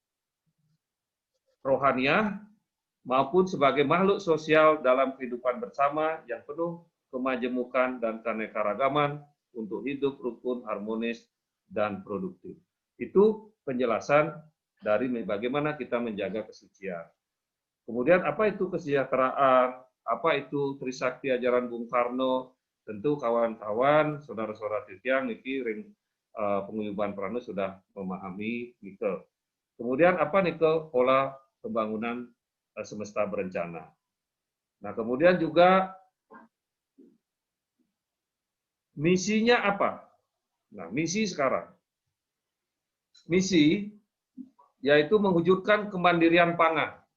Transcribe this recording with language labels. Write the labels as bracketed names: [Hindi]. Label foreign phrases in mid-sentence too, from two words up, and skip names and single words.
[Indonesian] rohaniah, maupun sebagai makhluk sosial dalam kehidupan bersama yang penuh kemajemukan dan keanekaragaman untuk hidup rukun, harmonis, dan produktif. Itu penjelasan dari bagaimana kita menjaga kesucian. Kemudian apa itu kesejahteraan, apa itu Trisakti ajaran Bung Karno, tentu kawan-kawan, saudara-saudara titiang, niki penguyuban Prano sudah memahami nikel. Kemudian apa nikel pola pembangunan semesta berencana. Nah kemudian juga misinya apa? Nah, misi sekarang. Misi yaitu mewujudkan kemandirian pangan.